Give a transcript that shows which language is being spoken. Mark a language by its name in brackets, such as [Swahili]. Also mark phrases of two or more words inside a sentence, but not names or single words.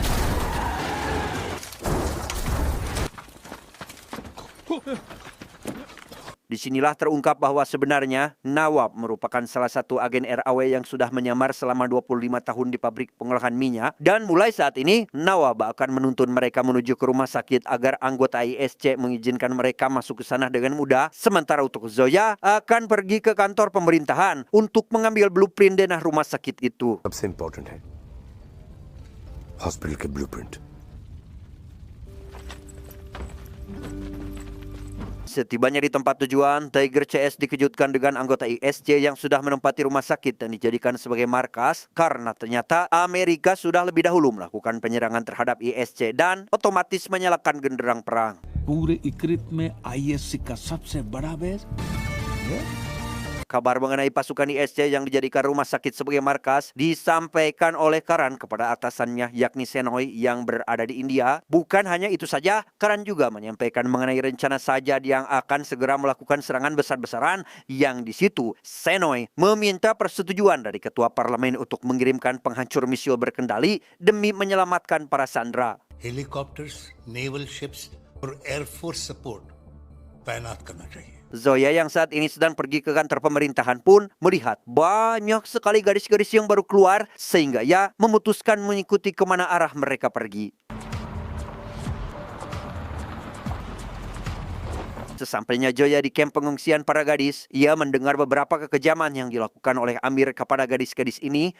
[Indonesian] Disinilah terungkap bahwa sebenarnya Nawab merupakan salah satu agen RAW yang sudah menyamar selama 25 tahun di pabrik pengolahan minyak, dan mulai saat ini Nawab akan menuntun mereka menuju ke rumah sakit agar anggota ISC mengizinkan mereka masuk ke sana dengan mudah. Sementara untuk Zoya akan pergi ke kantor pemerintahan untuk mengambil blueprint denah rumah sakit itu. [Hindi] सबसे इम्पोर्टेंट है हॉस्पिटल के ब्लूप्रिंट। [Indonesian] Setibanya di tempat tujuan, Tiger CS dikejutkan dengan anggota ISC yang sudah menempati rumah sakit dan dijadikan sebagai markas karena ternyata Amerika sudah lebih dahulu melakukan penyerangan terhadap ISC dan otomatis menyalakan genderang perang. [Hindi] पूरे इक्रित में आईएससी का सबसे बड़ा बेस [Indonesian] Kabar mengenai pasukan ISC yang dijadikan rumah sakit sebagai markas disampaikan oleh Karan kepada atasannya yakni Senoy yang berada di India. Bukan hanya itu saja, Karan juga menyampaikan mengenai rencana Sajad yang akan segera melakukan serangan besar-besaran, yang di situ Senoy meminta persetujuan dari ketua parlemen untuk mengirimkan penghancur misil berkendali demi menyelamatkan para sandera. [English] helicopters, naval ships [Hindi] और [English] air force support [Hindi] तैनात करना चाहिए। [Indonesian] Zoya yang saat ini sedang pergi ke kantor pemerintahan pun melihat banyak sekali garis-garis yang baru keluar, sehingga ia memutuskan mengikuti kemana arah mereka pergi. Sesampainya Zoya di kamp pengungsian para gadis, ia mendengar beberapa kekejaman yang dilakukan oleh Amir kepada gadis-gadis ini.